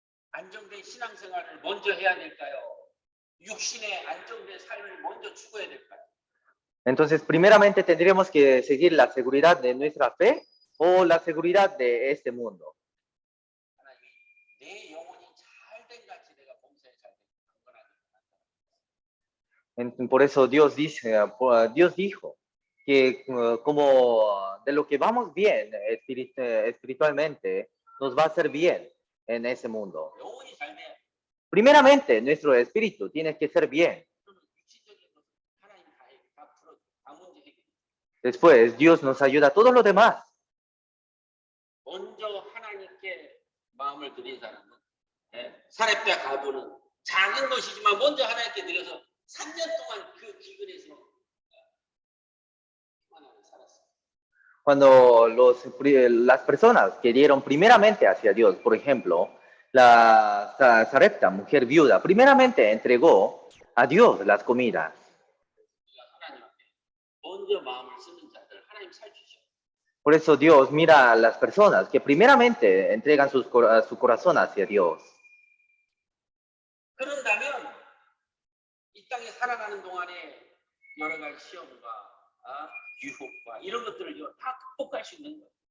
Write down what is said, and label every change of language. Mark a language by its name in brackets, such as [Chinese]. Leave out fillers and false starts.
[Korean] 안정된 신앙생활을 먼저 해야 될까요? 육신의 안정된 삶을 먼저 추구해야 될까요? [Spanish] Entonces, primeramente tendríamos que seguir la seguridad de nuestra fe o la seguridad de este mundo. [Korean] 하나님이 내 영혼이 잘된 같이 내가 봉사에 잘된 [Spanish] Por eso Dios dice, Dios dijo que como de lo que vamos bien espiritualmente, nos va a hacer bien en ese mundo. [Korean] 영혼이 잘 돼야 [Spanish] Primeramente, nuestro espíritu tiene que ser bien. [Korean] 그러면 육신적인 것은 하나님 다 풀어 다 문제 해결. [Spanish] Después, Dios nos ayuda a todo lo demás. [Korean] 먼저 하나님께 마음을 드린 사람은 사렙대 가부는 작은 것이지만 먼저 하나님께 드려서 3년 동안 그 기근에서 평안하게 살았어요. [Spanish] Cuando las personas que dieron primeramente hacia Dios, por ejemplo, la Sarepta, mujer viuda, primeramente entregó a Dios las comidas. [Korean] 하나님 앞에 먼저 마음을 쓰는 자들 하나님 살피셔. [Spanish] Por eso Dios mira a las personas que primeramente entregan su corazón hacia Dios. [Korean] 그런다면 이 땅에 살아가는 동안에 여러 가지 시험과 유혹과 이런 것들을 다 극복할 수 있는 거예요.